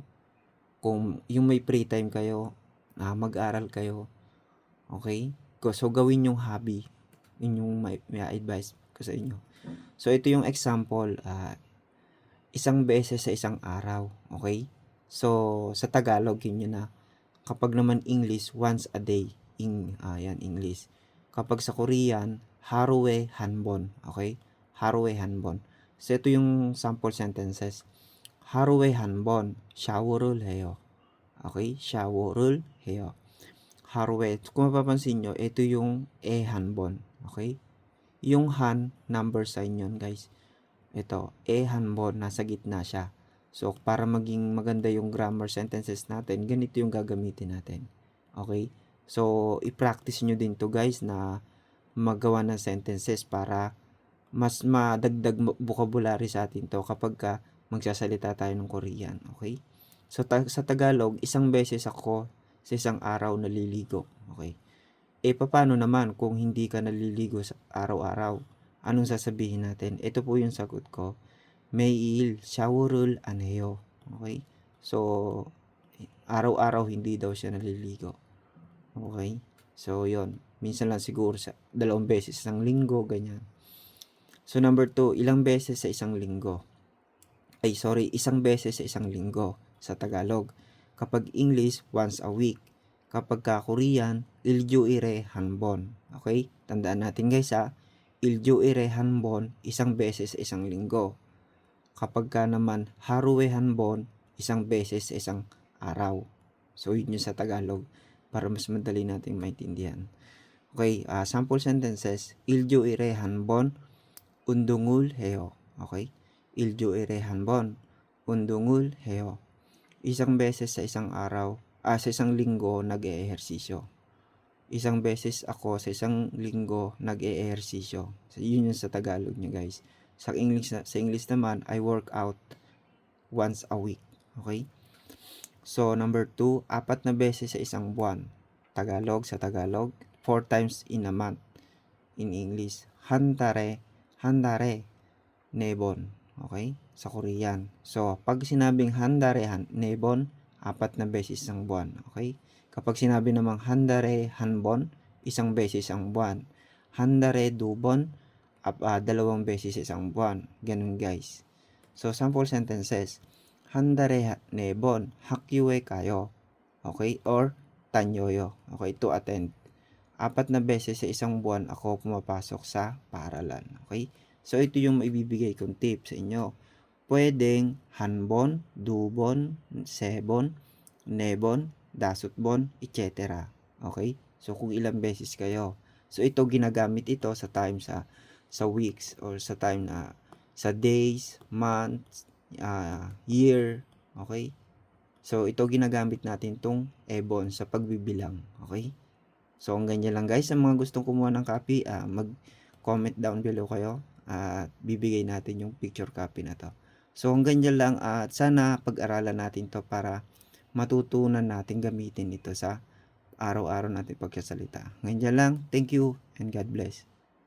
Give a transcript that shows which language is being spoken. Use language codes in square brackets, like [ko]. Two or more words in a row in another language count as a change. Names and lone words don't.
[tl] Kung yung may free time kayo, mag-aaral kayo. Okay? So, gawin yung hobby. Yun yung may advice ko sa inyo. So, ito yung example. Isang beses sa isang araw. Okay? So, sa Tagalog, yun yun na. Kapag naman English, [en] once a day. [tl] Yan, English. Kapag sa Korean, [ko] 하루에 한 번. [tl] Okay? [ko] 하루에 한 번. [tl] So, ito yung [en] sample sentences. [ko] 하루에 한 번 샤워를 해요. Okay? 샤워를 해요. 하루에, [tl] kung mapapansin nyo, ito yung [ko] 한 번. [en] Okay? [tl] Yung han, number sign yun, guys. Ito, [ko] 한 번, [tl] nasa gitna siya. So, para maging maganda yung [en] grammar sentences [tl] natin, ganito yung gagamitin natin. [en] Okay? [tl] So, i-practice nyo din to guys na magawa ng sentences para mas madagdag vocabulary sa atin to kapag magsasalita tayo ng Korean. [en] Okay? [tl] So, sa Tagalog, isang beses ako sa isang araw naliligo. [en] Okay? [tl] Paano naman kung hindi ka naliligo sa araw-araw? Anong sasabihin natin? Ito po yung sagot ko. [ko] 매일 샤워를 안 해요. [en] Okay? [tl] So, araw-araw hindi daw siya naliligo. Okay? So, yon. Minsan lang siguro sa 2 beses isang linggo, ganyan. So, number 2, ilang beses sa isang linggo? Isang beses sa isang linggo sa Tagalog. Kapag English, [en] once a week. [tl] Kapag Korean, [ko] 일주일에 한 번. [en] Okay? [tl] Tandaan natin guys [ko] 일주일에 한 번, [tl] isang beses sa isang linggo. Kapag naman [ko] 하루에 한 번, [tl] isang beses sa isang araw. So, yun yung sa Tagalog para mas madali natin maintindihan. [en] Okay, sample sentences. [ko] 일주일에 한 번 운동을 해요. [en] Okay? [ko] 일주일에 한 번 운동을 해요. [tl] Isang beses sa isang araw, sa isang linggo nag-eehersisyo. Isang beses ako sa isang linggo nag-eehersisyo. So, yun yung sa Tagalog niya guys. Sa English naman, [en] I work out once a week. Okay? [tl] So, number 2, 4 na beses sa isang buwan. Sa Tagalog, 4 [en] times in a month. In English, [ko] 한 달에 네 번. [en] Okay? [tl] Sa Korean. So, pag sinabing [ko] 한 달에 4번, [tl] 4 na beses isang buwan. Okay? Kapag sinabi namang [ko] 한 달에 한 번, [tl] isang beses isang buwan. [ko] 한 달에 2번, [tl] 2 beses isang buwan. Ganun guys. [en] So, sample sentences. [ko] 한 달에 4번 학교에 가요. Okay? Or 다녀요. [en] Okay? To attend. [tl] 4 na beses sa isang buwan ako pumapasok sa paaralan. [en] Okay? [tl] So, ito yung maibibigay kong tip sa inyo. [ko] Pwedeng 한 번, 2 번, 3 번, 4 번, 5 번, [en] etc. Okay? [tl] So, kung ilang beses kayo. So, ito ginagamit ito sa time sa weeks or sa time sa [en] days, months, year. Okay? [tl] So, ito ginagamit natin 'tong Ebon sa pagbibilang, okey? So, hanggang diyan lang guys, sa mga gustong kumuha ng copy, mag-comment [en] down below [tl] kayo at bibigay natin yung [en] picture copy [tl] na 'to. So, hanggang diyan lang at sana pag-aralan natin 'to para matutunan natin gamitin ito sa araw-araw nating pagsasalita. Hanggang diyan lang, [en] thank you and God bless.